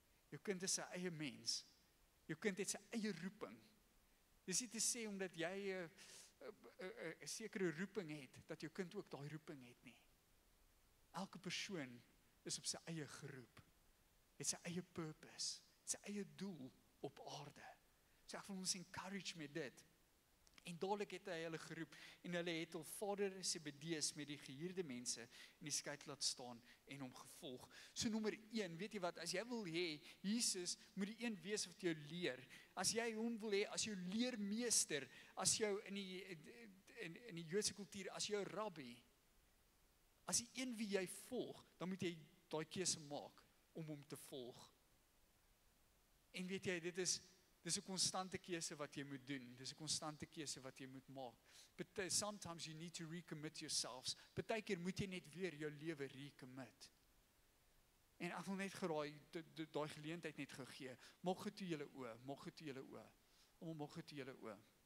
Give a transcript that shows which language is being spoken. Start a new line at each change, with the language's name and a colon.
Afrikaans: Jou kind is sy eie mens. Jou kind het sy eie roeping. Dis nie te sê omdat jy 'n sekere roeping het, dat jou kind ook daai roeping het nie. Elke persoon is op sy eie geroep, het sy eie purpose, het sy eie doel op aarde. So ek wil ons encourage met dit. En dadelik het hy hulle geroep, en hulle het al Vader Zebedeus met die gehuurde mense in die skei laat staan en hom gevolg. So nommer 1, weet jy wat, as jy wil hê, Jesus moet die een wees wat jou leer. As jy hom wil hê, as jou leermeester, as jou in die Joodse kultuur, as jou rabbi, as die een wie jy volg, dan moet jy daai keuse maak om hom te volg. En weet jy, dis 'n konstante keuse wat jy moet doen. Dis 'n konstante keuse wat jy moet maak.
English: But sometimes you need to recommit yourselves.
Afrikaans: Partykeer moet jy net weer jou lewe recommit. En ek wil net geraai daai geleentheid net gegee. Maak goed toe julle oë, maak goed toe julle oë. Maak goed toe julle oë.